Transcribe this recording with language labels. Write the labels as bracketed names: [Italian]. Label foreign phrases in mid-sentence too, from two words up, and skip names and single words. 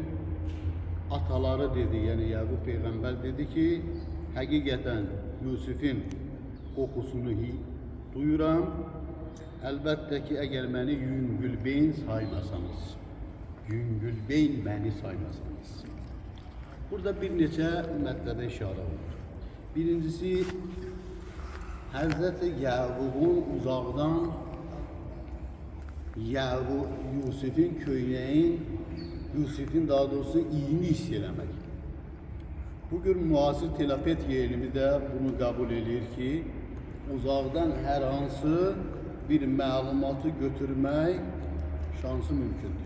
[Turkish] Ataları dedi, yani Yaqub peygamber dedi ki, hakikaten Yusuf'un kokusunu duyuram. Elbette ki eğer beni yüngülbeyin saymasanız, yüngülbeyin beni saymasanız. [Azerbaijani] Burada bir neçə mətləbə işarə olur. Birincisi, Hazreti Yaqub'un uzaqdan Yusuf'un köynəyin, Yusuf'un daha doğrusu iyini hiss eləmək. Bugün müasir telepatya elmi de bunu kabul edir ki, uzaqdan hər hansı bir məlumatı götürmək şansı mümkündür.